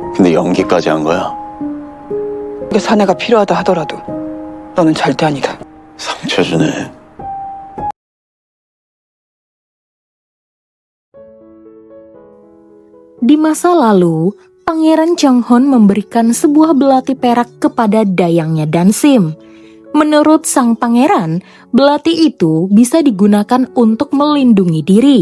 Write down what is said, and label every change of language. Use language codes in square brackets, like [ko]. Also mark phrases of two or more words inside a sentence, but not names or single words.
[ko] 근데 연기까지 한 거야? 사내가 필요하다 하더라도 너는 절대 아니다. 상처 주네. [id] Di masa lalu, Pangeran Chonghon memberikan sebuah belati perak kepada dayangnya Dansim. Menurut sang pangeran, belati itu bisa digunakan untuk melindungi diri.